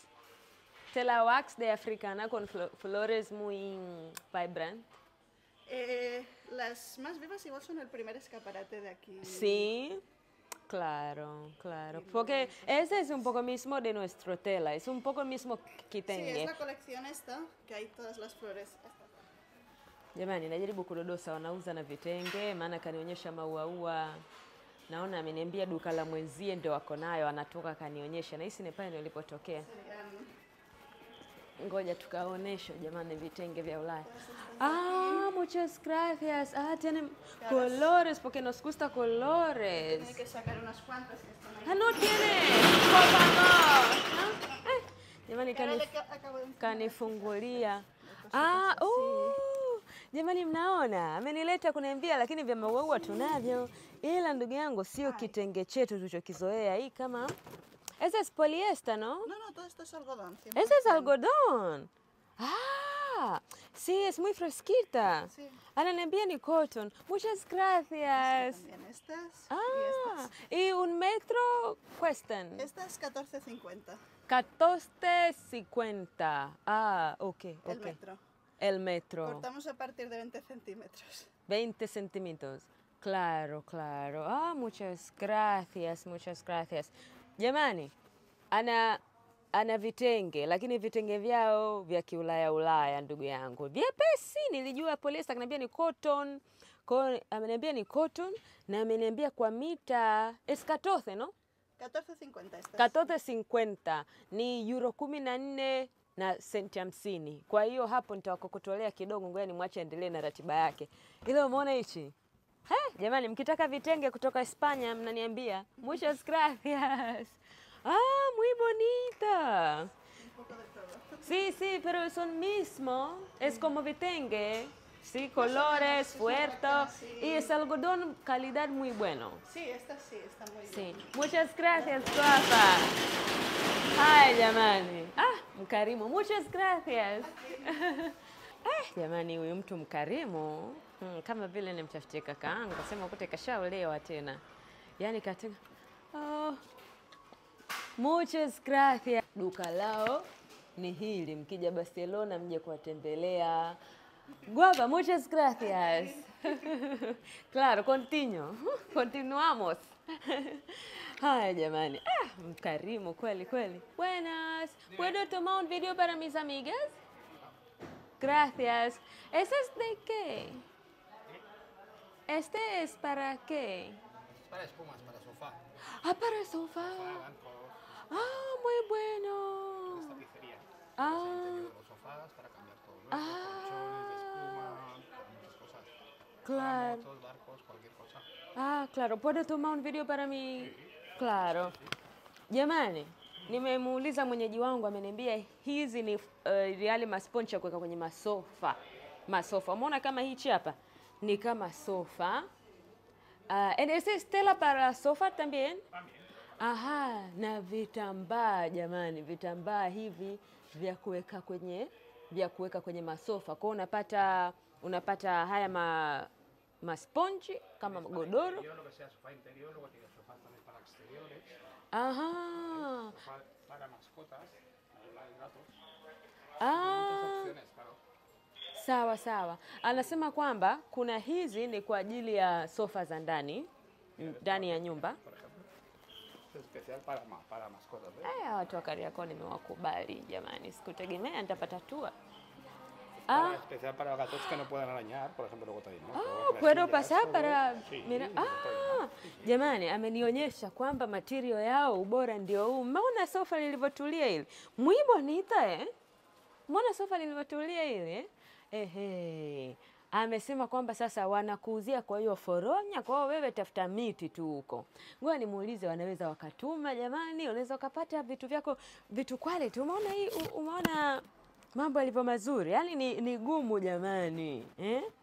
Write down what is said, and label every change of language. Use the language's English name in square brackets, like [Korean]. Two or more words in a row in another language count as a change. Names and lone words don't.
[Spanish] Tela wax de africana con flores muy vibrantes. Las más vivas igual son el primer escaparate de aquí. Sí, claro, claro. Porque ese es un poco mismo de nuestro tela, es un poco mismo Sí, kitenge. es la colección esta, que hay todas las flores. [Swahili] Jamani, najaribu kudodosa wanauza na vitenge, maana kanionyesha maua. Naona ameniambia duka la mwenzie ndio wako nayo, anatoka kanionyesha. Na hisi ni pale nilipotokea. Ngoja tukaonesho jamani vitenge vya Ulaya. [Spanish] Ah, muchas gracias. Ah, tienen colores, porque nos gusta colores. Hay que sacar unas cuantas que están ahí. Ah, no tiene. Por favor. [Swahili] Jamani, kanifungulia. Ah, jamani mnaona, amenileta kuniambia, lakini vya maua tunavyo. Ila ndugu yangu sio kitenge chetu tulichokizoea. Hii kama [Spanish] ese es poliéster, ¿no? No, todo esto es algodón. 100%. Ese es algodón. Ah, sí, es muy fresquita. Sí. [Swahili] Ananiambia ni cotton. [Spanish] Muchas gracias. También estas Ah, y estas. y un metro cuestan. Estas 14,50. 14.50. Ah, ok. El metro. El metro. Cortamos a partir de 20 centímetros. 20 centímetros. Claro, claro. Ah, muchas gracias, muchas gracias. [Swahili] Jamani, ana vitenge, lakini vitenge vyao vya kiulaya ndugu yangu. Vyepesi, nilijua poliesta akaniambia ni cotton. Ameniambia ni cotton na ameniambia kwa mita [Spanish] es 14, ¿no? 14,50 estas. [Swahili] 14.50 ni euro 14 na senti 50. Kwa hiyo hapo nitawakokotolea kidogo, ngoja nimwache endelee na ratiba yake. Ile umeona hichi? Jamani, mkitaka vitenge kutoka España mnaniambia. [Spanish] Muchas gracias. Ah, muy bonita. Un poco de todo. Sí, sí, pero son mismo. Es como vitenge. Sí, colores, fuerte. Y es algodón calidad muy bueno. Sí, esta sí, está muy bien. Sí. Muchas gracias, guapa. Ay, [Swahili] jamani. Ah, mkarimu. [Spanish] Muchas gracias. [Swahili] Jamani, huyu mtu mkarimu. Kama vile nimtafutie kakaangu, kasema ukute kashaolewa tena. Yaani katika [Spanish] muchas gracias. [Swahili] Duka lao ni hili, mkija Barcelona mje kuwatembelea. [Spanish] Guapa, muchas gracias. Claro, continuamos. [Swahili] Haya jamani, mkarimu kweli kweli. [Spanish] Buenas, ¿puedo tomar un video para mis amigas? Gracias. ¿Ese es de qué? ¿Este es para qué? Para espumas, para sofá. Ah, para sofá. Bancos, Ah, muy bueno. tapicería. Ah, Interior de los sofás para cambiar todo, ¿no? Colchones, de espuma, muchas cosas. claro. Motos, barcos, cualquier cosa. Ah, claro. ¿Puedo tomar un video para mí? Claro. [Swahili] Jamani, nimemuuliza mwenyeji wangu ameniambia hizi ni yale masponchi ya kuweka kwenye masofa. Umeona kama hichi hapa? Ni kama sofa. [Spanish] And ese es tela para sofa también? [Swahili] Aha, na vitambaa jamani, vitambaa hivi vya kuweka kwenye masofa. Kwa unapata haya masponji kama godoro. [Spanish] Lo que sea sofá interior, luego tiene sofás también para exteriores, Aha. sofá para mascotas, para gatos. Ah, Opciones, claro. [Swahili] sawa sawa. Anasema kwamba kuna hizi ni kwa ajili ya sofa za ndani ya nyumba. [Spanish] Por ejemplo, es especial para mascotas, ¿ves? [Swahili] Watu wa Kariakoo nimewakubali jamani, sikutegemea nitapata tua. [Spanish] Especial para gatos que no puedan arañar, por ejemplo, luego también, ¿no? Puedo pasar para Sí, mira. todo. [Swahili] Jamani, amenionyesha kwamba material yao ubora ndio huu. Umeona sofa lilivyotulia hili? [Spanish] Muy bonita [Swahili] Umeona sofa lilivyotulia hili Ehe. Amesema kwamba sasa wanakuuzia kwa hiyo foronya, kwa hiyo wewe tafuta miti tu huko. Ngoja nimuulize wanaweza wakatuma jamani, unaweza ukapata vitu vyako vitu quality. Umeona hii mambo yalivyo mazuri, yaani ni gumu jamani eh?